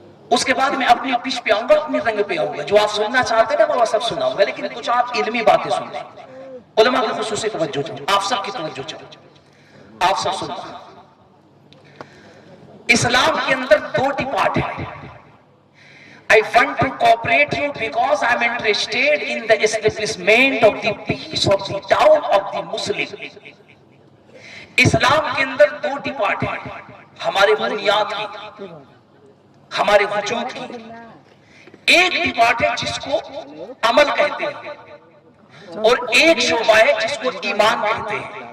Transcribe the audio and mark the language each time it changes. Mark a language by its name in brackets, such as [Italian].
[Hindi] उसके बाद मैं अपनी पिच पे आऊंगा, अपने रंग पे आऊंगा। जो आप सुनना चाहते हैं ना वो सब सुनाऊंगा, लेकिन दो चार इल्मी बातें सुन लो। उलमा की खुसूसी तवज्जो चाहिए, आप सबकी तवज्जो चाहिए, आप सब सुनना। इस्लाम के अंदर दो डिपार्ट है। [English] I want to cooperate you because I am interested in the establishment of the peace of the town of the Muslim. [Hindi] इस्लाम के अंदर दो डिपार्ट है, हमारे बुनियाद की, हमारे वजूद की। एक डिपार्ट है जिसको अमल कहते हैं और एक शोबा है जिसको ईमान कहते हैं।